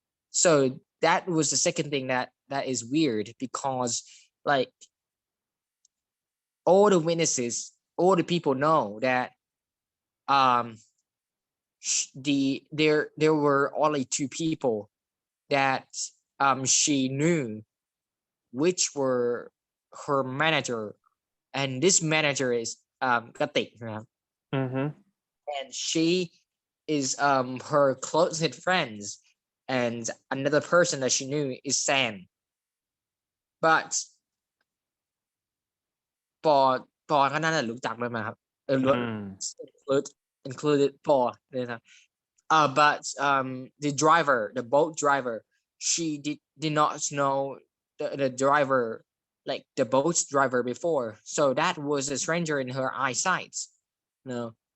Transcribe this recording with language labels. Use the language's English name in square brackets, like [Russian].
[English] So that was the second thing that is weird, because like all the witnesses, all the people know that um there were only two people that she knew, which were her manager, and this manager is Katik, Mm-hmm. and she is her closest friends, and another person that she knew is Sam. But [Thai] ปอก็น่าจะรู้จักด้วยมั้งครับ Mm. [English] included ปอ but the driver, the boat driver, she did not know the driver, like the boat's driver before, so that was a stranger in her eyesight, you know.